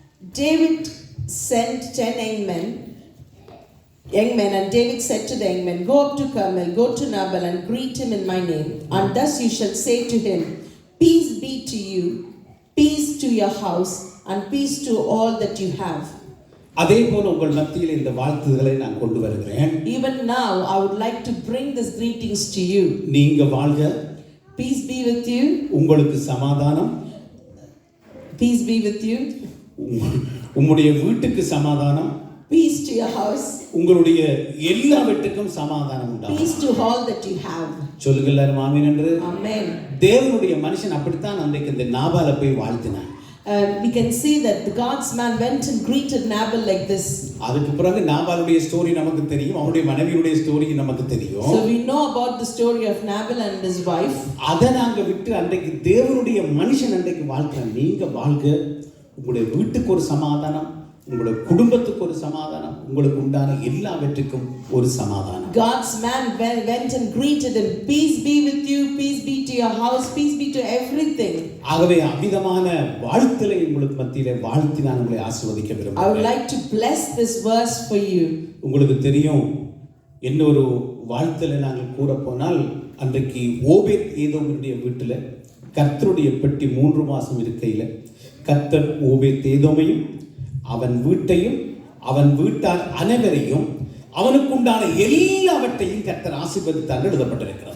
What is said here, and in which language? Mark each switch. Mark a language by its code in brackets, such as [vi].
[en] David sent 10 young men, and David said to the young men, go up to Carmel, go to Nabal and greet him in my name, and thus you shall say to him, peace be to you, peace to your house, and peace to all that you have. [ta] அதே போல உங்கள் மத்தியில் இந்த வாழ்த்துதலை நான் கொண்டு வருகிறேன். [en] Even now I would like to bring these greetings to you. [ta] நீங்க வாழ்க, [en] peace be with you, [ta] உங்களுக்கு சமாதானம், [en] peace be with you, [ta] உம்முடைய வீட்டுக்கு சமாதானம், [en] peace to your house, [ta] உங்களுடைய எல்லாவற்றுக்கும் சமாதானம் உண்டாகும், [en] peace to all that you have. [ta] சொல்லுங்க எல்லாரும் ஆமென் என்று. [en] Amen. [ta] தேவனுடைய மனுஷன் அப்படித்தான் அன்றைக்கு இந்த நாபாலை போய் வாழ்த்தினான். [en] We can see that the God's man went and greeted Nabal like this. [ta] அதுக்கு பிறகு நாபாலுடைய ஸ்டோரி நமக்கு தெரியும், அவருடைய மனைவியுடைய ஸ்டோரி நமக்கு தெரியும். [en] So we know about the story of Nabal and his wife. [ta] அதை நாங்க விட்டு அன்றைக்கு தேவனுடைய மனுஷன் அன்றைக்கு வாழ்க்கிறான். நீங்க வாழ்க, உங்களுடைய வீட்டுக்கு ஒரு சமாதானம், உங்களுடைய குடும்பத்துக்கு ஒரு சமாதானம், உங்களுக்கு உண்டான எல்லாவற்றுக்கும் ஒரு சமாதானம். [en] God's man went and greeted him, peace be with you, peace be to your house, peace be to everything. [ta] ஆகவே அவிதமான வாழ்த்துக்களை உங்களுக்கு மத்தியிலே வாழ்த்தி நான் உங்களை ஆசீர்வதிக்க விரும்புகிறேன். [en] I would like to bless this verse for you. [ta] உங்களுக்கு தெரியும், இன்னொரு வாழ்த்துல நாங்கள் கூற போனால் அன்றைக்கு ஓபேத் ஏதோமுடைய வீட்டில் கர்த்தருடைய பெட்டி 3 மாசம் இருக்கையில் கர்த்தர் ஓபேத் ஏதோமையும் அவன் வீட்டையும் அவன் வீட்டார் அனைவரையும் அவனுக்குண்டான எல்லாவற்றையும் கர்த்தர் ஆசீர்வதித்தார் எழுதப்பட்டிருக்கிறது.